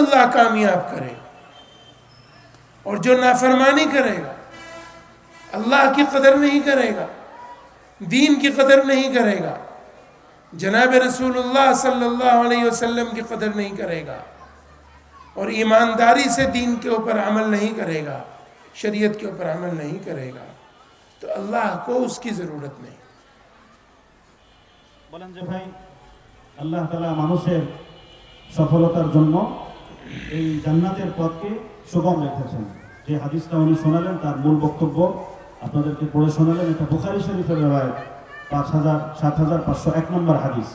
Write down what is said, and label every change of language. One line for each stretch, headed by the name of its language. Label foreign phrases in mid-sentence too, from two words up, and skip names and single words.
Urdu: اللہ کامیاب کرے گا، اور جو نافرمانی کرے گا، اللہ کی قدر نہیں کرے گا، دین کی قدر نہیں کرے گا، جناب رسول اللہ
Arabic: صلی اللہ علیہ وسلم
Urdu: کی قدر نہیں کرے گا، اور ایمانداری سے دین کے اوپر عمل نہیں کرے گا، شریعت کے اوپر عمل نہیں کرے گا، تو اللہ کو اس کی ضرورت نہیں۔
Bangla: বলেন যে ভাই আল্লাহ তাআলা মানুষের সফলতার জন্য এই জান্নাতের পথকে সুগম রেখেছেন। যে হাদিসটা উনি শোনালেন তার মূল বক্তব্য আপনাদেরকে পড়ে শোনালেন, এটা বুখারী শরীফের রিওয়ায়াত 7501 নম্বর হাদিস।